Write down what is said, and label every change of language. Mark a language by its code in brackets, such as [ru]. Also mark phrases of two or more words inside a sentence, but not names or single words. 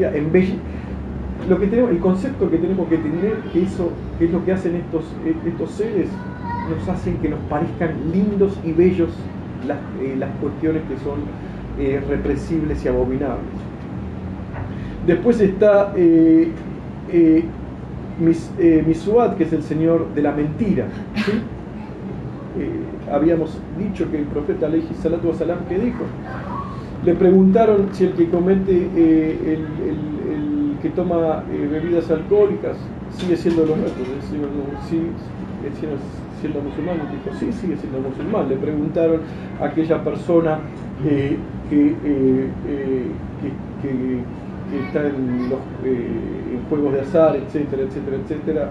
[es] Lo que tenemos, el concepto que tenemos que tener, que eso es lo que hacen estos seres, nos hacen que nos parezcan lindos y bellos las cuestiones que son represibles y abominables. Después está Misuad, que es el señor de la mentira, ¿sí? Habíamos dicho que el profeta [ar] عليه الصلاة والسلام, [es] que dijo, le preguntaron si el que comete el que toma bebidas alcohólicas sigue siendo los nuestros, sigue siendo musulmán. Dijo, sí, sigue siendo musulmán. Le preguntaron a aquella persona que está en juegos de azar, etcétera, etcétera, etcétera.